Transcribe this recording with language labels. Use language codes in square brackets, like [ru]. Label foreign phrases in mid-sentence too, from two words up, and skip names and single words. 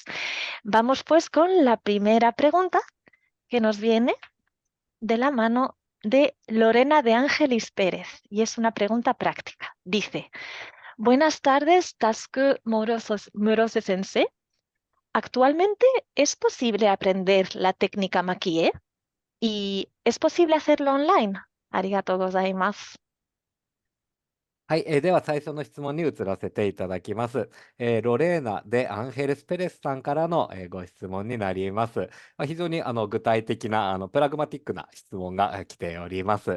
[es] Vamos pues con la primera pregunta que nos viene de la mano de Lorena de Ángelis Pérez y es una pregunta práctica. Dice, buenas tardes, Tasuku Murose Sensei. ¿Actualmente es posible aprender la técnica Makie? ¿Y es posible hacerlo online? [ja] ありがとうございます. はい、では最初の質問に移らせていただきます。ロレーナ・でアンヘルス・ペレスさんからの、ご質問になります。非常に具体的なプラグマティックな質問が来ております。